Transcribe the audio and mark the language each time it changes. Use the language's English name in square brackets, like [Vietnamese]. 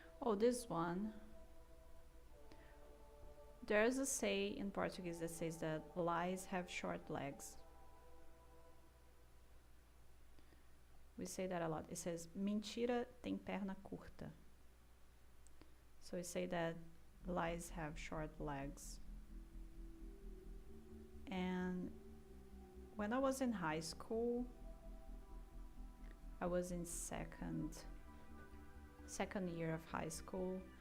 [English] oh, this one. There's a say in Portuguese that says that lies have short legs. We say that a lot. It says [Portuguese] mentira tem perna curta. [English] So we say that lies have short legs. And when I was in high school, I was in second year of high school.